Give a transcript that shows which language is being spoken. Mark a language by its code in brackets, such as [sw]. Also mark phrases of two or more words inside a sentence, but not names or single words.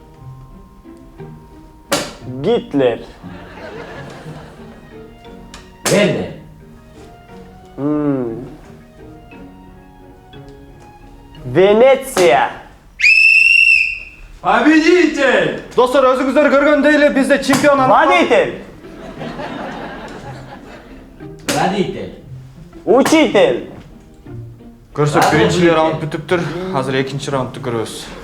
[ru] Гитлер. Верде. Венеция. Победитель! [ky] Достор, өзүңүздөр көргөндөй эле бизде чемпион [ru] Водитель. Родитель. Учитель. [ky] Көрсөк биринчи раунд бүтүптүр. Азыр экинчи раундду көрөбүз.